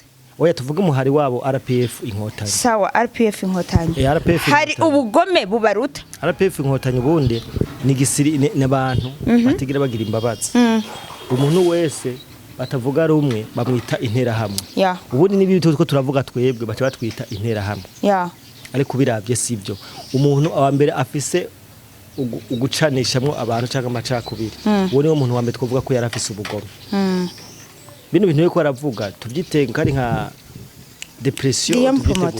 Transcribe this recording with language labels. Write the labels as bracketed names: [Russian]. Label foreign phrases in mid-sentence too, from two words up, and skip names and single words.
[Rundi] oya tuvuga umuhari wabo RPF inkotanyi sawa RPF inkotanyi hari ubugome bubaruta RPF inkotanyi bundi ni gisiri n'abantu batigira bagira imbabazi umuntu wese batavuga rumwe bamwita intera hamwe ubundi n'ibintu tuko turavuga twebwe baca batwita intera hamwe ariko biravye sivyo umuntu awambere afise ugucanishamwe abantu cyangwa amacakubiri uwo niwo muntu wambere twovuga ko yarafise ubugome bino bintu byo kwaravuga tubyitenga ari nka depression tubyite